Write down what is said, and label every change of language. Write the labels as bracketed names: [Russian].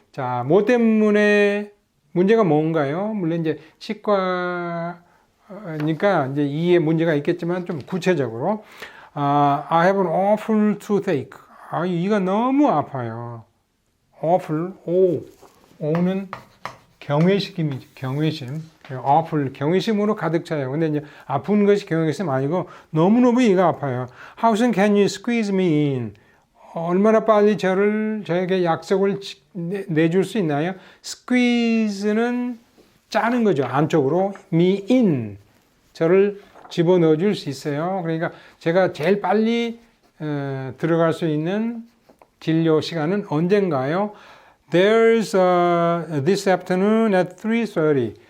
[Korean] 자, 뭐 때문에 문제가 뭔가요? 물론 이제 치과니까 이제 이에 문제가 있겠지만 좀 구체적으로 [English] I have an awful toothache. [Korean] 이가 너무 아파요. awful, 오는 경외심이죠. 경외심. awful, 경외심으로 가득 차요. 근데 이제 아픈 것이 경외심 아니고 너무너무 이가 아파요. [English] How soon can you squeeze me in? [Korean] 얼마나 빨리 저에게 약속을 내줄 수 있나요? squeeze는 짜는 거죠. 안쪽으로. me in. 저를 집어넣어 줄 수 있어요. 그러니까 제가 제일 빨리 들어갈 수 있는 진료 시간은 언젠가요? [English] There's this afternoon at 3:30.